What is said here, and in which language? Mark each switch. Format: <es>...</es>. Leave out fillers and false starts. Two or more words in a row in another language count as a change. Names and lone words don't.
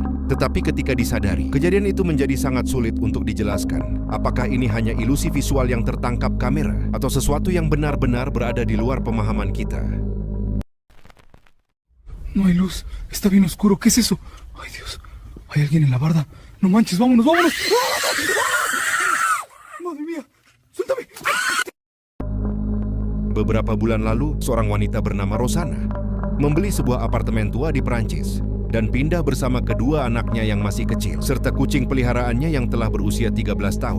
<id>Tetapi ketika disadari, kejadian itu menjadi sangat sulit untuk dijelaskan. Apakah ini hanya ilusi visual yang tertangkap kamera, atau sesuatu yang benar-benar berada di luar pemahaman kita?</id> <es>No hay luz, está bien oscuro, ¿qué es eso? Ay Dios, hay alguien en la barda. No manches, vámonos, vámonos. Madre mía, suéltame.</es> <id>Beberapa bulan lalu, seorang wanita bernama Rosana membeli sebuah apartemen tua di Prancis dan pindah bersama kedua anaknya yang masih kecil, serta kucing peliharaannya yang telah berusia 13 tahun.</id>